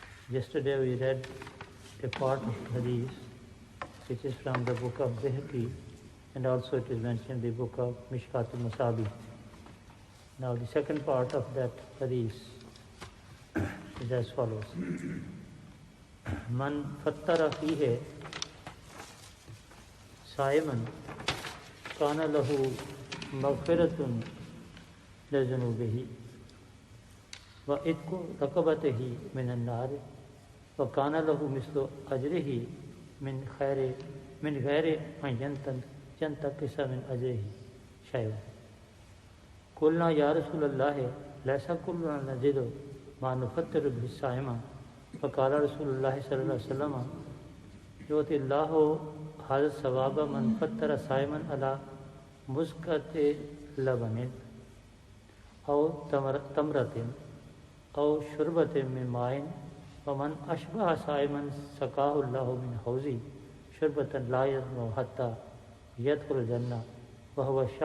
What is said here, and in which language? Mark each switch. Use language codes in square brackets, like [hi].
[en] Yesterday we read a part of Hadith which is from the book of Bayhaqi, and also it is mentioned in the book of Mishkat al-Masabi. Now the second part of that Hadith is as follows. [ar] من فطر فیہ صائما کان لہ مغفرۃ لذنوبہ وعتق رقبتہ من النار وکان لہ مثل اجرہ من غیر ان ینتقص من اجرہ شیئا. قلنا یا رسول اللہ لیس کلنا نجد ما نفطر به الصائم فقال رسول اللہ صلی اللہ علیہ وسلم یؤتی اللہ هذا الثواب من فطر صائما علی مسکۃ لبن او تمرۃ او شربۃ من ماء ومن اشبع صائما سقاه اللہ من حوض شربۃ لا يظمأ حتى يدخل الجنہ وهو